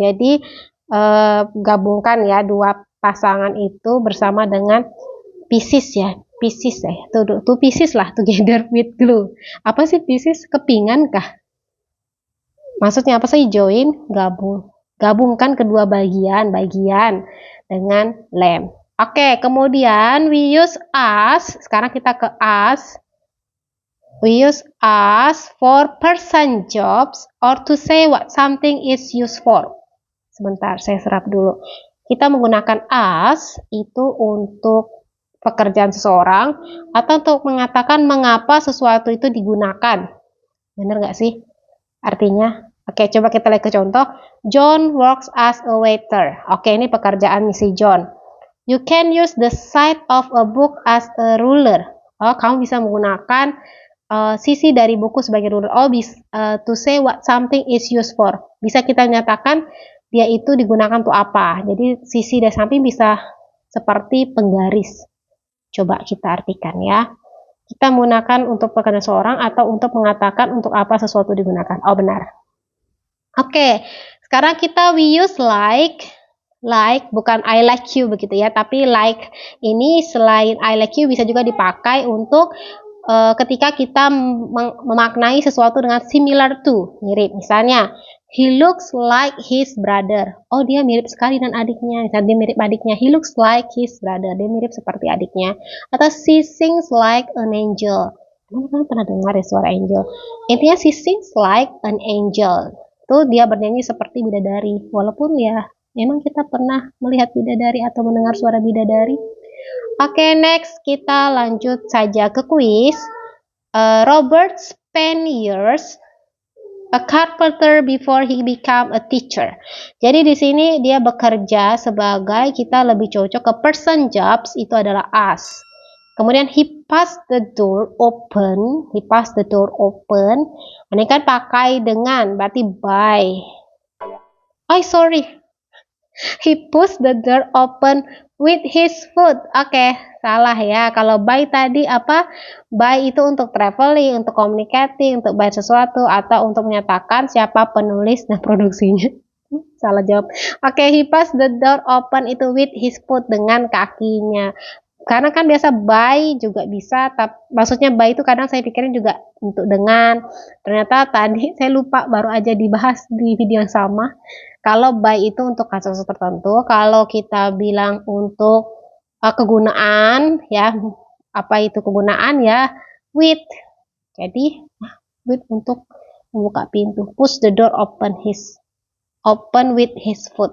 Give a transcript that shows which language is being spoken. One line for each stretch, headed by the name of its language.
Indonesian: Jadi gabungkan ya dua pasangan itu bersama dengan pieces ya.
English: Two pieces lah together with glue.
Indonesian: Apa sih pieces? Kepingan kah? Maksudnya apa sih join? Gabungkan kedua bagian dengan lem. Oke, kemudian
English: we use as.
Indonesian: Sekarang kita ke as.
English: We use as for person jobs or to say what something is used for.
Indonesian: Sebentar, saya serap dulu. Kita menggunakan as itu untuk pekerjaan seseorang atau untuk mengatakan mengapa sesuatu itu digunakan. Benar nggak sih artinya? Oke, coba kita lihat ke contoh.
English: John works as a waiter.
Indonesian: Oke, ini pekerjaan si John.
English: You can use the side of a book as a ruler.
Indonesian: Oh, kamu bisa menggunakan sisi dari buku sebagai ruler.
English: Oh, to say what something is used for.
Indonesian: Bisa kita nyatakan dia itu digunakan untuk apa. Jadi sisi dari samping bisa seperti penggaris. Coba kita artikan ya. Kita menggunakan untuk pekerjaan seorang atau untuk mengatakan untuk apa sesuatu digunakan. Oh, benar. Oke, sekarang kita
English: we use like,
Indonesian: bukan
English: I like you
Indonesian: begitu ya, tapi like ini selain I like you bisa juga dipakai untuk ketika kita memaknai sesuatu dengan
English: similar to,
Indonesian: mirip. Misalnya,
English: he looks like his brother.
Indonesian: Oh, dia mirip sekali dengan adiknya. Misalnya dia mirip adiknya.
English: He looks like his brother.
Indonesian: Dia mirip seperti adiknya. Atau
English: she sings like an angel.
Indonesian: Kalian pernah dengar ya suara angel? Intinya
English: she sings like an angel.
Indonesian: Tuh dia bernyanyi seperti bidadari. Walaupun ya Memang kita pernah melihat bidadari atau mendengar suara bidadari? Oke, next kita lanjut saja ke kuis.
English: Robert spent years a carpenter before he became a teacher.
Indonesian: Jadi di sini dia bekerja sebagai, kita lebih cocok ke
English: person jobs,
Indonesian: itu adalah us. Kemudian
English: he passed the door open. He passed the door open.
Indonesian: Ini kan pakai dengan, berarti by.
English: Oh sorry, he pushed the door open with his foot.
Indonesian: Oke, salah ya. Kalau by tadi apa? By itu untuk traveling, untuk communicating, untuk buy sesuatu, atau untuk menyatakan siapa penulis dan produksinya. Salah jawab. Oke,
English: he passed the door open
Indonesian: itu
English: with his foot,
Indonesian: dengan kakinya. Karena kan biasa by juga bisa, tapi maksudnya by itu kadang saya pikirin juga untuk dengan. Ternyata tadi saya lupa, baru aja dibahas di video yang sama. Kalau by itu untuk kasus tertentu, kalau kita bilang untuk kegunaan ya, apa itu kegunaan ya, with. Jadi with untuk membuka pintu.
English: Push the door open with his foot.